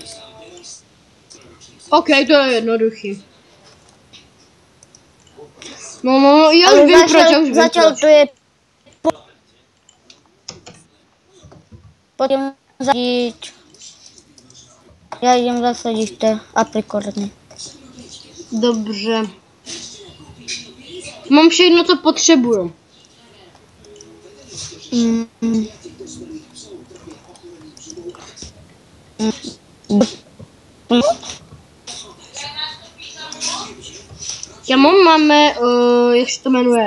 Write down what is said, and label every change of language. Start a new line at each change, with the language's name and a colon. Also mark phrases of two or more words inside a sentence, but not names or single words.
Czech: OK, to je jednoduchý. No, já už vím proč,
Slovak: Zatiaľ to je... Poďme zasadiť... Já idem zasadiť tie aprikorny.
Czech: Dobře. Mám všechno, co potřebuju. Máme, jak se to jmenuje?